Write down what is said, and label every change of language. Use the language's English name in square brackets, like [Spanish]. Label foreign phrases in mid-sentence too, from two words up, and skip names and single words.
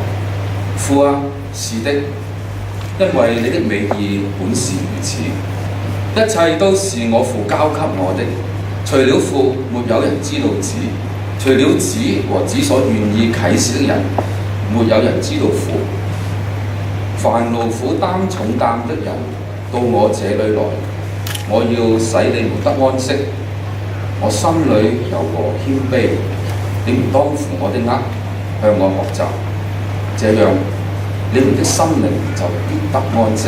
[Chinese] 父啊，是的，因為你的美意本是如此。一切都是我父交給我的，除了父，沒有人知道子；除了子和子所願意啟示的人，沒有人知道父。凡勞苦擔重擔的人，到我這裏來，我要使你們得安息。我心裏柔和謙卑，你們當負我的軛，向我學習，這樣你們的心靈就必得安息。